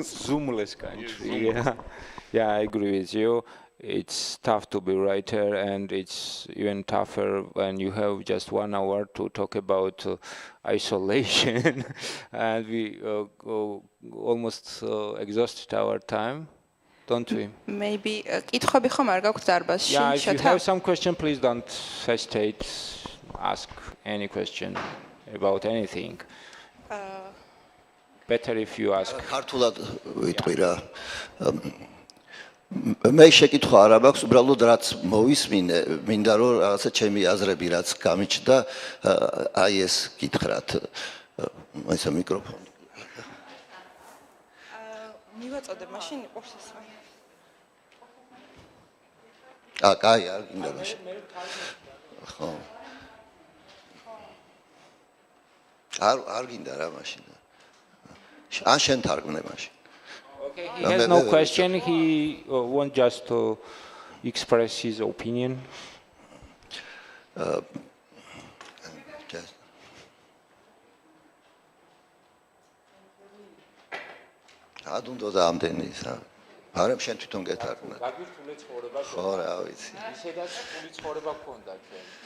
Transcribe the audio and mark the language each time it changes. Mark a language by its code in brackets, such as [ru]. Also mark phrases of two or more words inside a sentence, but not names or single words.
[en] Zoomless country, yeah, I agree with you. It's tough to be a writer, and it's even tougher when you have just 1 hour to talk about isolation, and we almost exhausted our time, don't we? [ka] Maybe კითხვები ხომ არ გაქვთ დარბაზში? [en] Yeah, if you have some question, please don't hesitate. Ask any question about anything. Better if you ask. [ka] ქართულად ვიტყვი რა. მე შეკითხვა არ მაქვს, უბრალოდ რაც მოვისმინე, მინდა რომ რაღაცა ჩემი აზრები რაც გამიჩნდა, აი ეს გითხრათ. ესა მიკროფონი. მივაწოდებ, მაშინ იყოს ეს. კაი, არ გინდა მაშინ. ხო. არ გინდა რა მაშინ. ან შენ თარგმნე მაშინ. [en] Okay, he has no question. He wants just to express his opinion. [ka] ადუნდო და ამდენი ისა. არამ შენ თვითონ გეთარგმნა. გაგვირთულე ცხოვრება შენ. ხო რა ვიცი. ისედაც ფული ცხოვრება გქონდა ჩვენ.